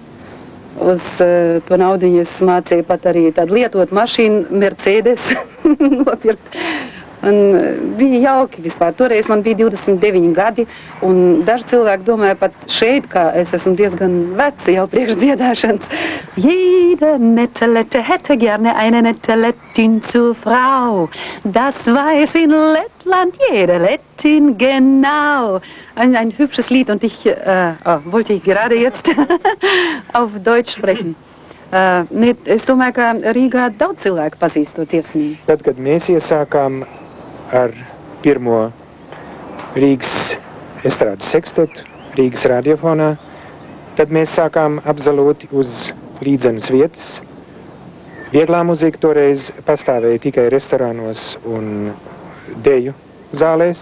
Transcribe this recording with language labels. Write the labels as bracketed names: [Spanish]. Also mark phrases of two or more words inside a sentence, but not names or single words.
[Latvian] Uz to naudiņu es mācīju pat arī tādu lietot mašīnu, Mercedes nopirkt. Un bija jauki vispār. Toreiz man bija 29 gadi, un daži cilvēki domāja pat šeit, ka es esmu diezgan veca jau priekš dziedāšanas. [German] Jede nette Lette hätte gerne eine nette Lettin zur Frau. Das weiß in Lettland jede Lettin genau. Ein hübsches Lied, und ich wollte ich gerade jetzt auf Deutsch sprechen. [Latvian] Es domāju, ka Rīgā daudz cilvēku pazīst to dziesmību. Tad, kad mēs iesākām ar pirmo Rīgas estrādes sekstetu, Rīgas radiofonā, tad mēs sākām absolūti uz līdzenas vietas. Vieglā muzika toreiz pastāvēja tikai restorānos un deju zālēs.